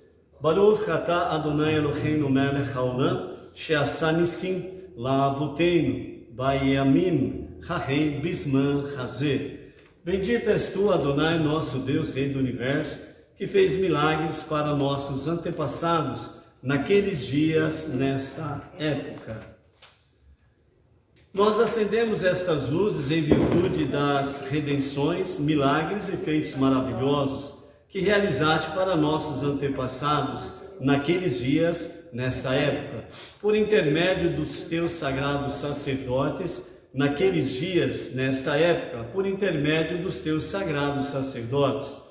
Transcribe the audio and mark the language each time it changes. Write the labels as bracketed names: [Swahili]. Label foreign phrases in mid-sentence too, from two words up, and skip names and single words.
[Hebrew] ברוך אתה אדוני אלוהינו מלך העולם שעשה ניסים לאבותינו בימים ההם בזמן הזה. [Portuguese] Bendito és tu, Adonai, nosso Deus, Rei do Universo, que fez milagres para nossos antepassados naqueles dias, nesta época. Nós acendemos estas luzes em virtude das redenções, milagres e feitos maravilhosos que realizaste para nossos antepassados naqueles dias, nesta época, por intermédio dos teus sagrados sacerdotes, naqueles dias, nesta época, por intermédio dos teus sagrados sacerdotes.